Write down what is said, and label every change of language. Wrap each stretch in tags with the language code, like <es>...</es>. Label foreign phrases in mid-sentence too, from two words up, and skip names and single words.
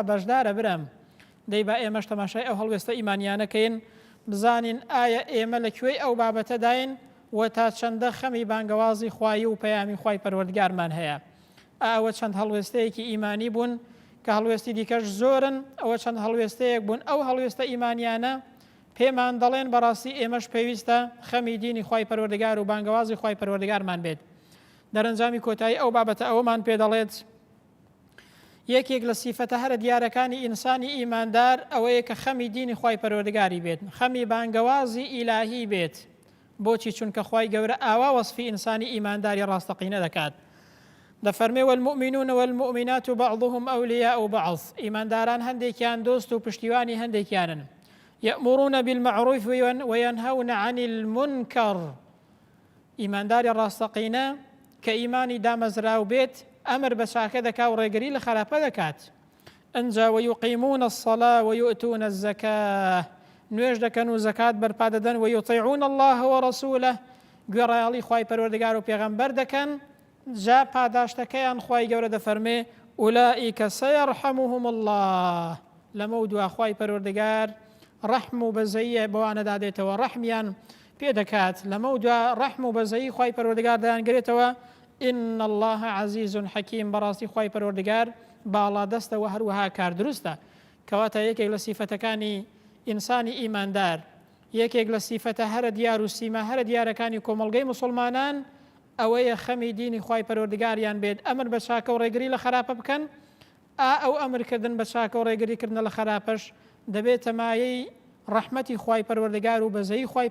<ckb>بەشدارە برم دەی با ئێمەش تەماشای ئەو هەڵوێستە ئیمانیانەکەین بزانین ئایا ئێمە لەکوێی ئەو بابەتەداین و تا چەندە خەمی بانگەوازی خوایی و پەیامی خوای پەروەردگارمان هەیە ئەوە چەند هەڵوێستەیەکی ئیمانی بوون کە هەڵوێستی دیکەش زۆرن ئەوە چەند هەڵوێستەیەک بوون ئەو هەڵوێستە ئیمانیانە پێمان دەڵێن بەڕاستی ئێمەش پێویستە خەمی دینی خوای پەروەردگار و بانگەوازی خوای پەروەردگارمان بێت دەرەنجامی کۆتایی ئەو بابەتە ئەوەمان پێ دەڵێت یەکێک لە سیفەتە هەرە دیارەکانی ئینسانی ئیماندار ئەوەیە کە خەمی دینی خوای پەروەردگاری بێت خەمی بانگەوازی ئیلاهی بێت بۆچی چونکە خوای گەورە ئاوا وەصفی ئینسانی ئیمانداری ڕاستەقینە دەکات دەفەرمێ</ckb> <ar>والمؤمنون والمؤمنات بعضهم أولياء بعض</ar> <ckb>ئیمانداران هەندێکیان دۆست و پشتیوانی هەندێکیانن</ckb> <ar>يأمرون بالمعروف وينهون عن المنكر</ar> <ckb>ئیمانداری ڕاستەقینە کە ئیمانی دامەزراو بێت ئەمر بە چاکە دەکا و ڕێگری لە خراپە دەکات ئەنجا</ckb> <ar>ويقيمون الصلاة ويؤتون الزكاة</ar> <ckb>نوێژ دەکەن و زەکات بەرپا دەدەن ويطيعون</ckb> <ar>الله ورسوله</ar> <ckb>گوێڕایەڵی خوای پەروەردگار و پێغەمبەر دەکەن جا پاداشتەکەیان خوای گەورە دەفەرمێ</ckb> <ar>ئولئیکە سەیەرحەموهم الله</ar> <ckb>لەمە دوا خوای پەروەردگار ڕەحم و بەزەیە بەوانە دادێتەوە ڕەحمیان پێ دەکات لەمە دوا ڕەحم و بەزەیی خوای پەروەردگار دەیانگرێتەوە</ckb> <ar>إن الله عزيز حكيم</ar> <ckb>براستي خوای پەروەردگار باڵا دەستەوە هەروەها کار دروستە کەواتە یەکێک لە سیفەتەکانی ئینسانی ئیماندار یەکێک لە سیفەتە هەرە دیار و سیما هەرە دیارەکانی کۆمەڵگەی موسڵمانان ئەوەیە خەمی دینی خوای پەروەردگاریان بێت ئەمر بە چاکە و ڕێگری لە خراپە بکەن ئەو ئەمرکردن بە چاکە و ڕێگریکردن لە خراپەش دەبێتە مایەی ڕەحمەتی خوای پەروەردگار و بەزەیی خوای</ckb>